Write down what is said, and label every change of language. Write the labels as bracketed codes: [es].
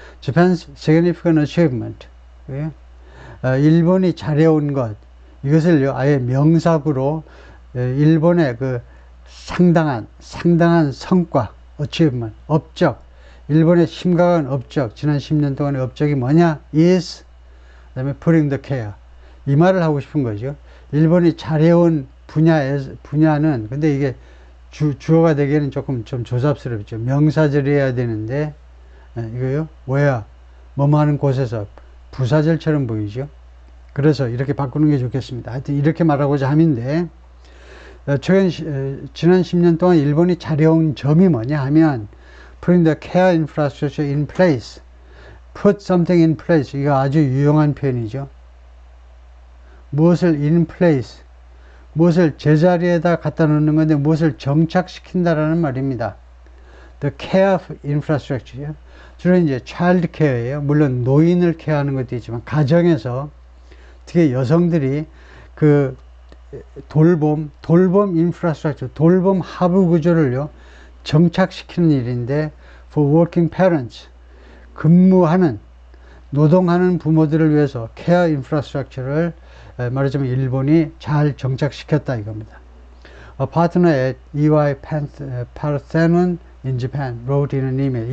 [en] Japan's significant achievement. [ko] 일본이 잘해온 것. 이것을요, 아예 명사구로 일본의 그 상당한 성과, achievement, 업적. 일본의 심각한 업적, 지난 10년 동안의 업적이 뭐냐? [en] is, [ko] 그 다음에 [en] putting the care. [ko] 이 말을 하고 싶은 거죠. 일본이 잘해온 분야는, 근데 이게 주어가 되기에는 조금 좀 조잡스럽죠. 명사절이어야 되는데, 이거요, where, 뭐뭐 하는 곳에서 부사절처럼 보이죠. 그래서 이렇게 바꾸는 게 좋겠습니다. 하여튼 이렇게 말하고자 함인데, 지난 10년 동안 일본이 잘해온 점이 뭐냐 하면, [en] putting the care infrastructure in place, [ko] put something in place, 이거 아주 유용한 표현이죠. 무엇을 in place, 무엇을 제자리에다 갖다 놓는 건데 무엇을 정착시킨다라는 말입니다. [en] The care infrastructure. [ko] 주로 이제 child care예요. 물론 노인을 케어하는 것도 있지만 가정에서 특히 여성들이 그 돌봄 infrastructure, 돌봄 하부 구조를요 정착시키는 일인데 [en] for working parents, [ko] 근무하는 노동하는 부모들을 위해서 care infrastructure를 말하자면 일본이 잘 정착시켰다 이겁니다. [en] A partner at EY Parthenon in Japan wrote in an email.